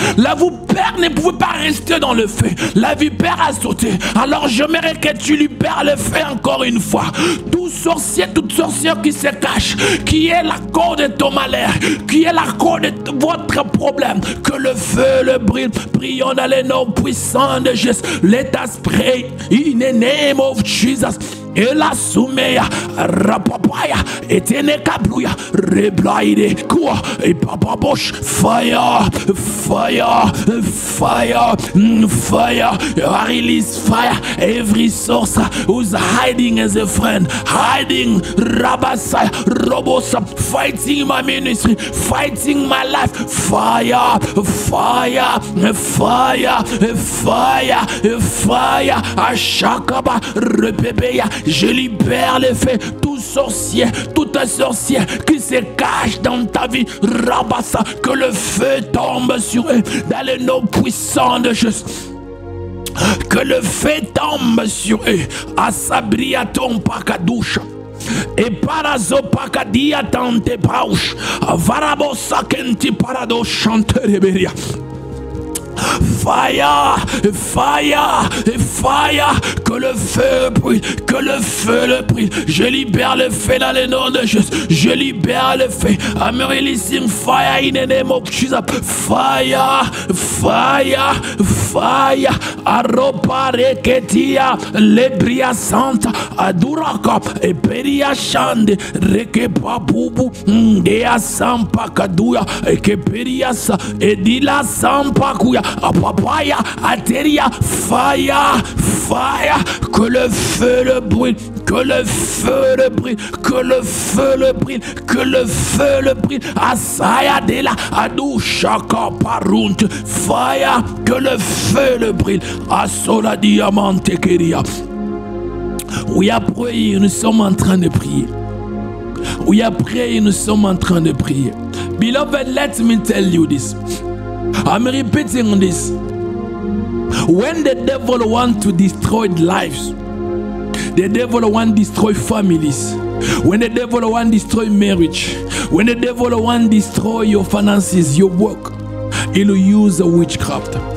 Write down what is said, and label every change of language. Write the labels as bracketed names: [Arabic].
[French] La vipère ne pouvait pas rester dans le feu. La vipère a sauté. Alors j'aimerais que tu libères le feu encore une fois. Tout sorcier, toute sorcière qui se cache, qui est la cause de ton malheur, qui est la cause de votre problème, que le feu le brûle. Prions dans le nom puissant de Jésus. [English] Let us pray in the name of Jesus. Et la soumeya, rapapaya, et tenekabluya, reblaide, quoi, et papabosh, fire, fire, fire, fire, I release fire. Every source who's hiding as a friend, hiding, rabasaya, robosa, fighting my ministry, fighting my life, fire, fire, fire, fire, fire, ashakaba, repebeya. [French] Je libère le feu. Tout sorcier, toute sorcière qui se cache dans ta vie, Rabassa, que le feu tombe sur eux dans le nom puissant de Jésus. Que le feu tombe sur eux. Asabriaton pakadusha. Et parazo pakadia tante paush. Varabosa kenti parado chantereberia. [English] Fire, fire, fire, [French] que le feu brûle, que le feu le brûle. Je libère le feu dans le nom de Jésus. Je libère le feu. [English] I'm releasing fire in the name of Jesus. Fire, fire, fire. Aropa reketia, lebria santa, aduraka, e peria shande, rekepa bubu, dea sampa kaduya, e ke periasa, e dila sampa kuya. [French] Papaya, Ateria, [English] fire, fire, [French] que le feu le brûle, que le feu le brûle, que le feu le brûle, que le feu le brûle, Asaya de la, Adou Shaka Parunt, fire, que le feu le brûle, Asola Diamante Keria. Oui, après, nous sommes en train de prier. Oui, après, nous sommes en train de prier. [English] Beloved, let me tell you this. I'm repeating this. When the devil wants to destroy lives, the devil wants to destroy families, when the devil wants to destroy marriage, when the devil wants to destroy your finances, your work, he'll use a witchcraft.